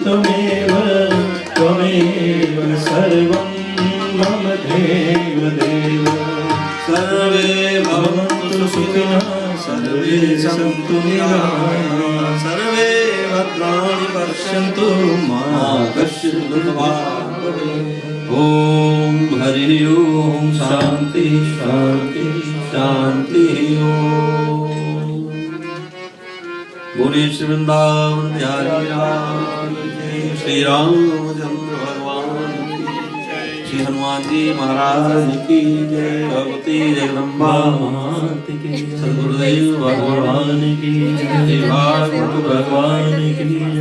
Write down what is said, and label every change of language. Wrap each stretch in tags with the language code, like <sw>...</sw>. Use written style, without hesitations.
<sa>त्वमेव त्वमेव सर्वं मम देव देव। सर्वे भवन्तु सुखिनः सर्वे सन्तु निरामयाः सर्वे भद्राणि पश्यन्तु मा कश्चित् दुःखभाग् भवेत्। ओम हरि ओम शांति शांति शांति ओम।</sa> <hi>बोले श्री वृंदावन बिहारी लाल की, श्री रामचंद्र भगवान की, श्री हनुमान जी महाराज की जय, भगवती जगदम्बा माता की, सद्गुरुदेव भगवान की जय, श्री भागवत भगवान की जय।</hi>